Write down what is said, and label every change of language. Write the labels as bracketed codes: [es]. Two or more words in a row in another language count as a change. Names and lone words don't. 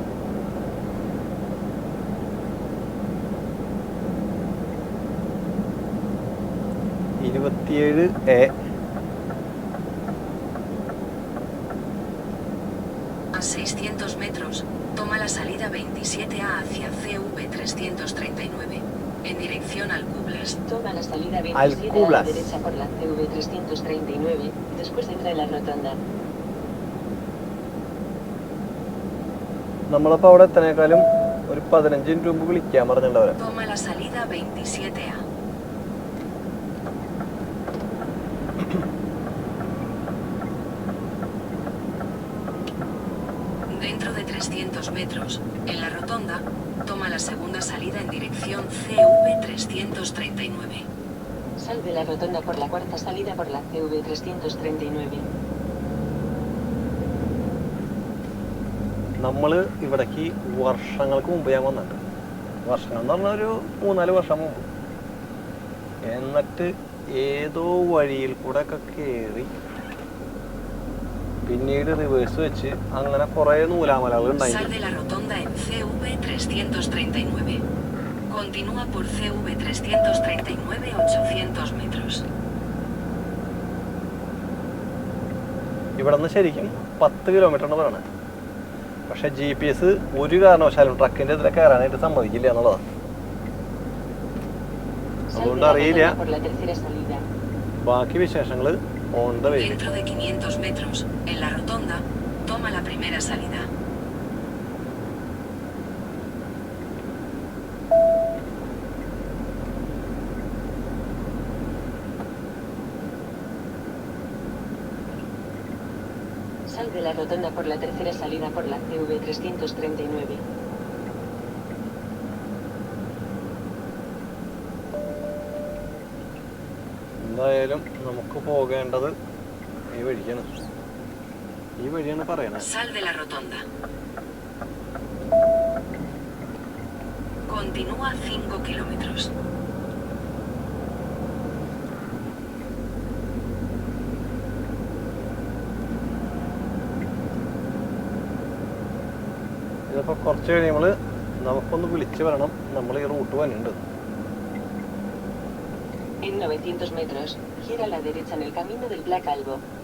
[es] A 600 metros, toma la salida 27A hacia CV339, en dirección al Kublers. Toma la salida 27 a la derecha por la CV339, después entra en la rotonda. [ml] നമ്മളപ്പോൾ അവിടെ എത്തനേക്കാളും ഒരു 15 മിനിറ്റ് മുമ്പ് വിളിക്കാൻ പറഞ്ഞിട്ടുണ്ടവരെ. [es] Toma la salida 27A. Dentro de 300 metros, en la rotonda, toma la segunda salida en dirección CV339. Sal de la rotonda por la cuarta salida por la CV339. [ml] നമ്മൾ ഇവിടേക്ക് വർഷങ്ങൾക്ക് മുമ്പ് ഞാൻ വന്നിട്ടുണ്ട്. വർഷങ്ങൾ എന്ന് പറഞ്ഞാൽ ഒരു 3-4 വർഷം മുമ്പ്. എന്നിട്ട് ഏതോ വഴിയിൽ കൂടെ ഒക്കെ കയറി പിന്നീട് റിവേഴ്സ് വെച്ച് അങ്ങനെ കുറേ നൂലാമലകൾ ഉണ്ടായി. [es] Sal de la rotonda en CV339. Continúa por CV339 800 metros. [ml] ഇവിടെ നിന്ന് ശരിക്കും 10 കിലോമീറ്ററാണ് പറയണത്. പക്ഷെ GPS ഒരു കാരണവശാലും ട്രക്കിൻ്റെ ഇതിൽ കയറാനായിട്ട് സമ്മതിക്കില്ല എന്നുള്ളതാണ്. അതുകൊണ്ട് അറിയില്ല. ബാക്കി വിശേഷങ്ങൾ [en] on the way. [es] Dentro de 500 metros, en la rotonda, toma la primera salida. Sal de la rotonda por la tercera salida por la CV339. [ml] എന്തായാലും നമുക്ക് പോകേണ്ടത് ഈ വഴിയാണ്. ഈ വഴിയാണ് പറയണത്. [es] Sal de la rotonda. Continúa 5 kilómetros. [ml] ഇതിപ്പോൾ കുറച്ച് കഴിയുമ്പോൾ നമുക്കൊന്ന് വിളിച്ച് വരണം, നമ്മൾ ഈ റൂട്ട് വന്നിട്ടുണ്ട്. [es] En 900 metros, gira a la derecha en el camino del Black Albo.